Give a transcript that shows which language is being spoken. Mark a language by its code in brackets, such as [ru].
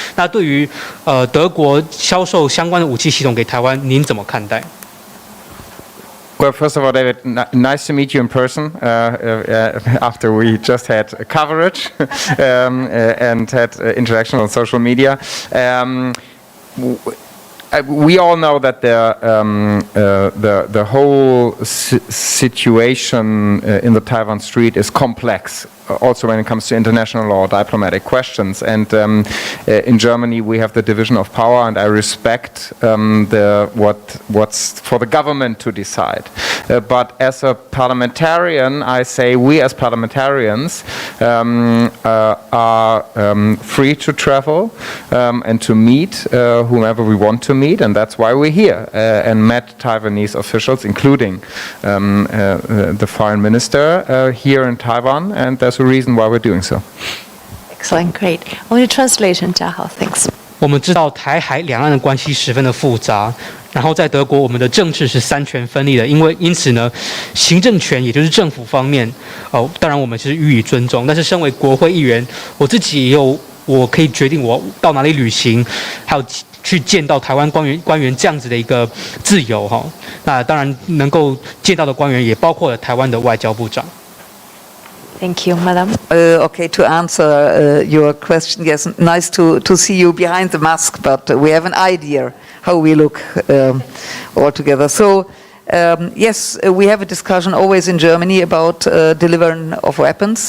[zh] 那对于德国销售相关的武器系统给台湾，您怎么看待？ [en] Well, first of all, David, nice to meet you in person after we just had coverage and had interaction on social media. We all know that the whole situation in the Taiwan Strait is complex, also when it comes to international law, diplomatic questions. And in Germany, we have the division of power, and I respect what's for the government to decide. But as a parliamentarian, I say we as parliamentarians are free to travel and to meet whomever we want to meet, and that's why we're here and met Taiwanese officials, including the foreign minister here in Taiwan, and there's a reason why we're doing so. Excellent, great. Only translation, 嘉豪, thanks. [zh] 我们知道台海两岸的关系十分的复杂，然后在德国，我们的政治是三权分立的，因此呢，行政权也就是政府方面，当然我们是予以尊重，但是身为国会议员，我自己也有我可以决定我到哪里旅行，还有去见到台湾官员这样子的一个自由哈。那当然能够见到的官员也包括了台湾的外交部长。 [en] Thank you, Madam. Okay, to answer your question, yes, nice to see you behind the mask, but we have an idea how we look all together. So, yes, we have a discussion always in Germany about delivery of weapons.